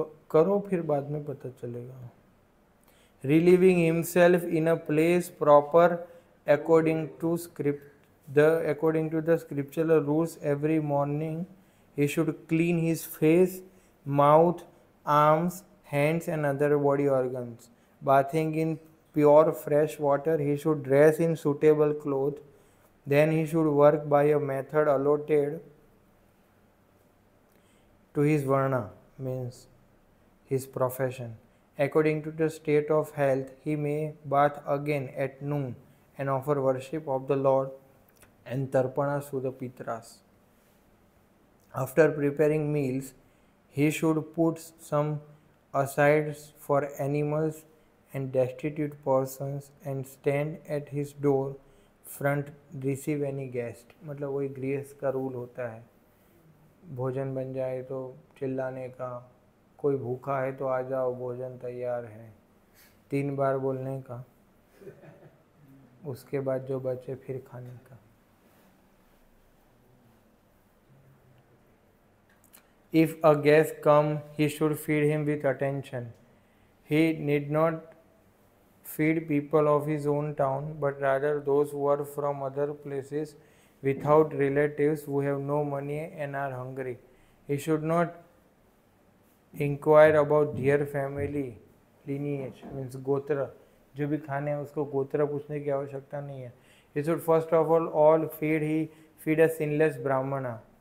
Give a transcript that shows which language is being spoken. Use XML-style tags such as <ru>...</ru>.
<hi>करो फिर बाद में पता चलेगा।</hi> <en>Relieving himself in a place proper according to the scriptural rules every morning, he should clean his face, mouth, arms, hands and other body organs. Bathing in pure fresh water, he should dress in suitable clothes. Then he should work by a method allotted to his varna, means his profession. According to the state of health, he may bath again at noon and offer worship of the Lord and tarpanas to the Pitras. After preparing meals, he should put some aside for animals and destitute persons and stand at his door front receive any guest.</en> <hi>मतलब वही गृहस्थ का rule होता है, भोजन बन जाए तो चिल्लाने का, कोई भूखा है तो आ जाओ भोजन तैयार है, 3 बार बोलने का, उसके बाद जो बचे फिर खाने का।</hi> <en>If a guest come, he should feed him with attention. He need not feed people of his own town, but rather those who are from other places without relatives, who have no money and are hungry. He should not inquire about their family lineage, means</en> <hi>गोत्र, जो भी खाने हैं उसको गोत्र पूछने की आवश्यकता नहीं है।</hi> <en>He should first of all feed a sinless brahmana.</en>